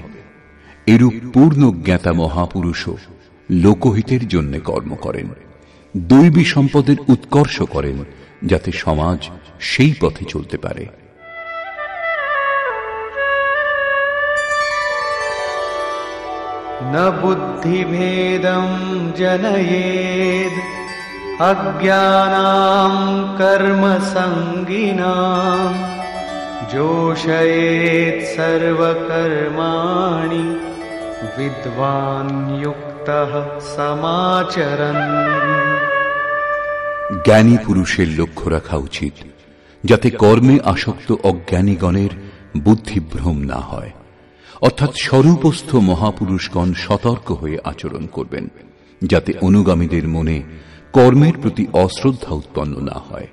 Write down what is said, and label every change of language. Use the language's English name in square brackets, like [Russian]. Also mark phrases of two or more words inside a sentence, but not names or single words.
[Bangla] এরূপ পূর্ণ জ্ঞাতা মহাপুরুষও লোকহিতের জন্য কর্ম করেন, দৈবী সম্পদের উৎকর্ষ করেন, যাতে সমাজ সেই পথে চলতে পারে। [Sanskrit] न बुद्धिभेदं जनयेद् अज्ञानां कर्मसङ्गिनां जोषयेत् सर्वकर्माणि विद्वान् युक्तः समाचरन्। [Bangla] জ্ঞানী পুরুষের লক্ষ্য রাখা উচিত যাতে কর্মে আসক্ত অজ্ঞানীগণের বুদ্ধিভ্রম না হয়, অর্থাৎ স্বরূপস্থ মহাপুরুষগণ সতর্ক হয়ে আচরণ করবেন যাতে অনুগামীদের মনে কর্মের প্রতি অশ্রদ্ধা উৎপন্ন না হয়।